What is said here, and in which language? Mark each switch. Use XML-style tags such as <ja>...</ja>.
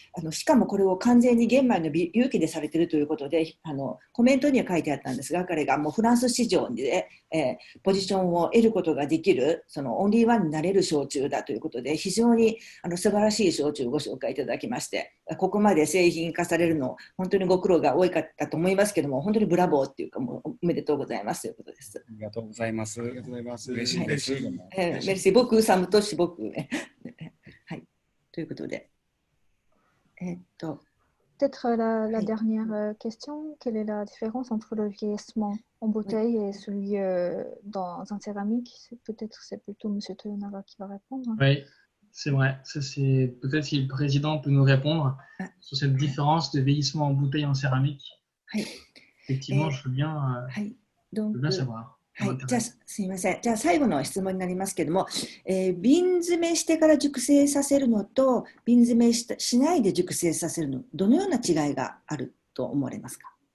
<ja>しかもこれを完全に玄米の有機でされているということで、コメントには書いてあったんですが、彼がもうフランス市場で、ポジションを得ることができる、そのオンリーワンになれる焼酎だということで、非常に素晴らしい焼酎をご紹介いただきまして、ここまで製品化されるの本当にご苦労が多かったと思いますけども、本当にブラボーっていうか、もうおめでとうございますということです。ありがとうございます。嬉しいです。メルシー、僕、サムトシ、僕ね。はい。ということで。</ja> <fr>Peut-être la dernière question, quelle est la différence entre le vieillissement en bouteille et celui dans un céramique? Peut-être c'est plutôt M. Toyonaga qui va répondre. Oui, c'est vrai. Peut-être si le président peut nous répondre sur cette différence de vieillissement en bouteille et en céramique. Effectivement, je veux bien savoir.</fr> <ja>はい、じゃあすみません。じゃあ最後の質問になりますけれども、瓶詰めしてから熟成させるのと瓶詰めしないで熟成させるの、どのような違いがあると思われますか？</ja>